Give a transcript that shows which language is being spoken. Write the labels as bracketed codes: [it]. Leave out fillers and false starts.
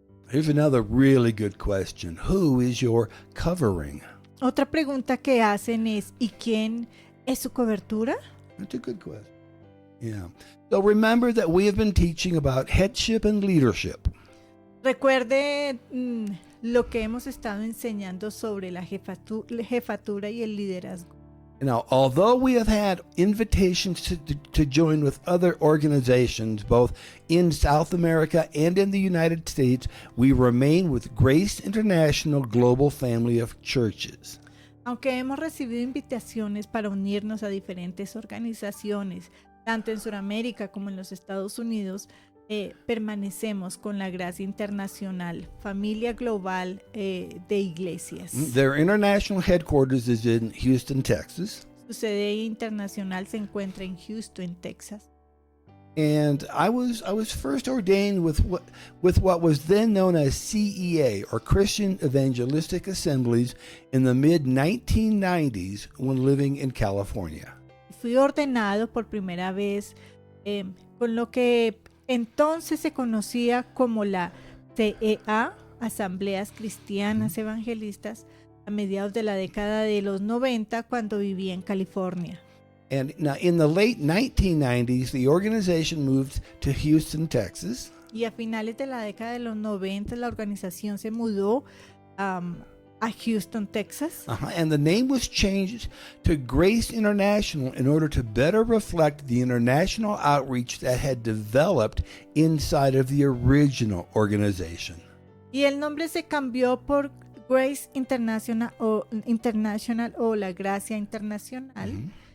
[en] Here's another really good question. Who is your covering? [es] Otra pregunta que hacen es, ¿y quién es su cobertura? [en] That's a good question. Yeah. So remember that we have been teaching about headship and leadership. [es] Recuerde lo que hemos estado enseñando sobre la jefatura y el liderazgo. [en] Now, although we have had invitations to join with other organizations, both in South America and in the United States, we remain with Grace International Global Family of Churches. [es] Aunque hemos recibido invitaciones para unirnos a diferentes organizaciones, tanto en Sudamérica como en los Estados Unidos, permanecemos con la Gracia Internacional, familia global de iglesias. [en] Their international headquarters is in Houston, Texas. [es] Su sede internacional se encuentra en Houston, Texas. [en] And I was first ordained with what was then known as CEA, or Christian Evangelistic Assemblies, in the mid 1990s when living in California. [es] Fui ordenado por primera vez con lo que entonces se conocía como la CEA, Asambleas Cristianas Evangelistas, a mediados de la década de los 90 cuando vivía en California. [en] And now in the late 1990s, the organization moved to Houston, Texas. [es] Y a finales de la década de los 90 la organización se mudó a Houston, Texas. [en] And the name was changed to Grace International in order to better reflect the international outreach that had developed inside of the original organization. [es] Y el nombre se cambió por Grace International o la Gracia Internacional.